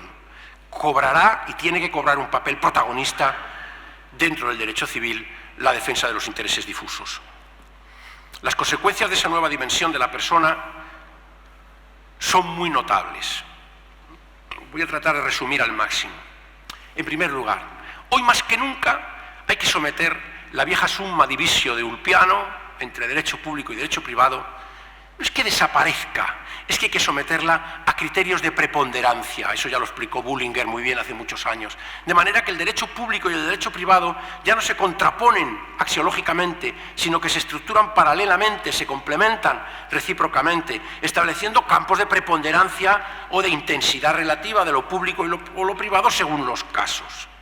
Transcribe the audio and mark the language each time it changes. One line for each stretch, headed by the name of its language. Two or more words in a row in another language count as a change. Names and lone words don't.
Spanish: Cobrará y tiene que cobrar un papel protagonista dentro del derecho civil la defensa de los intereses difusos. Las consecuencias de esa nueva dimensión de la persona son muy notables. Voy a tratar de resumir al máximo. En primer lugar, hoy más que nunca hay que someter la vieja
Latin: summa divisio
Spanish: de Ulpiano entre derecho público y derecho privado. No es que desaparezca, es que hay que someterla a criterios de preponderancia. Eso ya lo explicó Bullinger muy bien hace muchos años. De manera que el derecho público y el derecho privado ya no se contraponen axiológicamente, sino que se estructuran paralelamente, se complementan recíprocamente, estableciendo campos de preponderancia o de intensidad relativa de lo público o lo privado según los casos.